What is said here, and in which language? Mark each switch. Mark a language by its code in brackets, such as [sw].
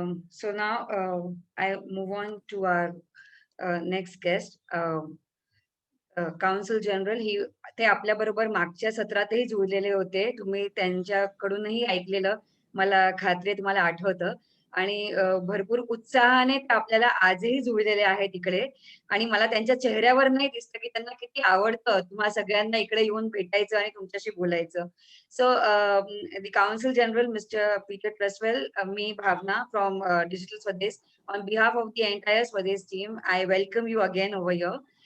[en] So now I move on to our next guest, council general. [mr] ते आपल्या बरोबर मागच्या सत्रातही जुळलेले होते. तुम्ही त्यांच्याकडूनही ऐकलेलं मला खात्री आहे, तुम्हाला आठवतं. आणि भरपूर उत्साहाने ते आपल्याला आजही जुळलेले आहेत इकडे आणि मला त्यांच्या चेहऱ्यावर नाही दिसतं की त्यांना किती आवडतं तुम्हा सगळ्यांना इकडे येऊन भेटायचं आणि तुमच्याशी बोलायचं. [en] So the council general mister Peter Truswell, me Bhavna from Digital Swadesh, on behalf of the entire Swadesh team, I welcome you again over here.